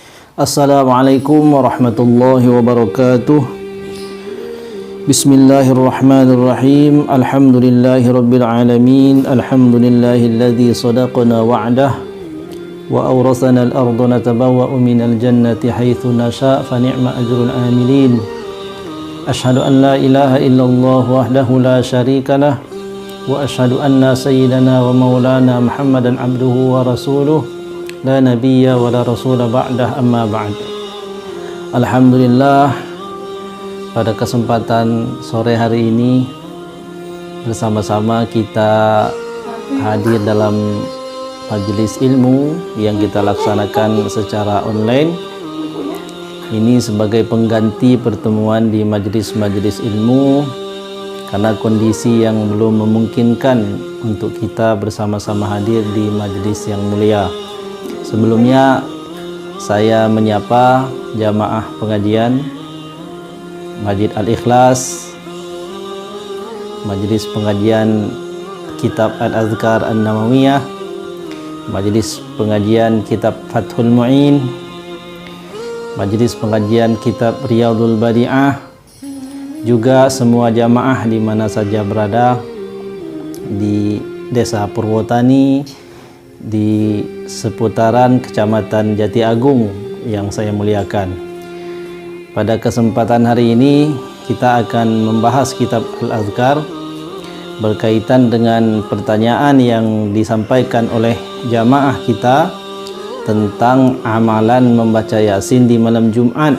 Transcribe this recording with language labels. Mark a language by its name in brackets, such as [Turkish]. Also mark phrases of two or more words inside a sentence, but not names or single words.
[Arabic] السلام عليكم ورحمة الله وبركاته. بسم الله الرحمن الرحيم. الحمد لله رب العالمين. الحمد لله الذي صدقنا وعده وأورثنا الأرض نتبوأ من الجنة حيث نشاء فنعم أجر العاملين. أشهد أن لا إله إلا الله وحده لا شريك له وأشهد أن سيدنا ومولانا محمدا عبده ورسوله لا نبي ولا رسول بعده، أما بعد. [Indonesian] Alhamdulillah, pada kesempatan sore hari ini bersama-sama kita hadir dalam majelis ilmu yang kita laksanakan secara online. Ini sebagai pengganti pertemuan di majelis-majelis ilmu karena kondisi yang belum memungkinkan untuk kita bersama-sama hadir di majelis yang mulia. Sebelumnya saya menyapa jamaah pengajian Masjid Al-Ikhlas, majelis pengajian kitab Al-Azkar An-Nawawiyah, majelis pengajian kitab Fathul Mu'in, majelis pengajian kitab Riyadul Badi'ah, juga semua jamaah di mana saja berada di Desa Purwotani, di seputaran Kecamatan Jati Agung yang saya muliakan. Pada kesempatan hari ini kita akan membahas kitab Al-Azkar berkaitan dengan pertanyaan yang disampaikan oleh jamaah kita tentang amalan membaca Yasin di malam Jumat.